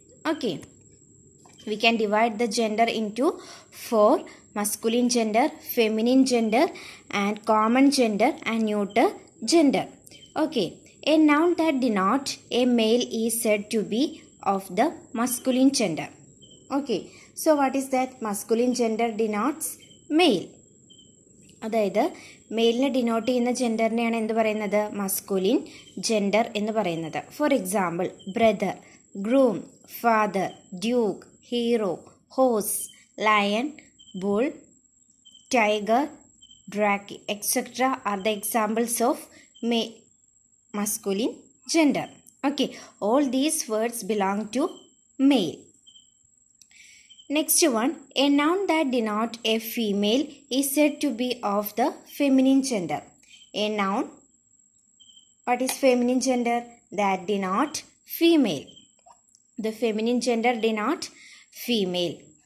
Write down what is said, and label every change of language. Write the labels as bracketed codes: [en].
[en] Okay, we can divide the gender into 4: masculine gender, feminine gender and common gender and neuter gender. Okay, a noun that denotes a male is said to be of the masculine gender. Okay, so what is that? Masculine gender denotes male. [ml] അതായത് മെയിലിനെ denote ചെയ്യുന്ന ജെൻഡറിനെയാണ് എന്ത് പറയുന്നത്? [en] masculine gender [ml] എന്ന് പറയുന്നത്. [en] For example, brother, groom, father, duke, hero, horse, lion, bull, tiger, drake etcetera are the examples of masculine gender. Okay, all these words belong to male. Next one, a noun that denotes a female is said to be of the feminine gender. A noun, what is feminine gender? That denote female. The feminine gender denote female.